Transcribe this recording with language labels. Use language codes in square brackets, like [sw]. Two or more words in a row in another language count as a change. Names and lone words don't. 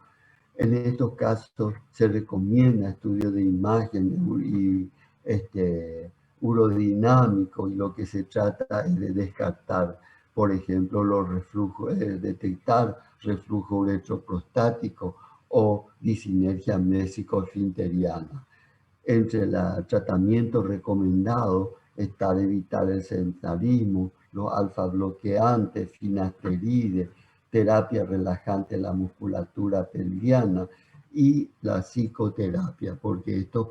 [es] En estos casos se recomienda estudio de imagen y urodinámico, y lo que se trata es de descartar, por ejemplo, los reflujos, detectar reflujo uretroprostático o disinergia mesico-esfinteriana. Entre el tratamiento recomendado está evitar el sedentarismo, los alfa bloqueantes, finasteride, terapia relajante de la musculatura pelviana y la psicoterapia, porque estos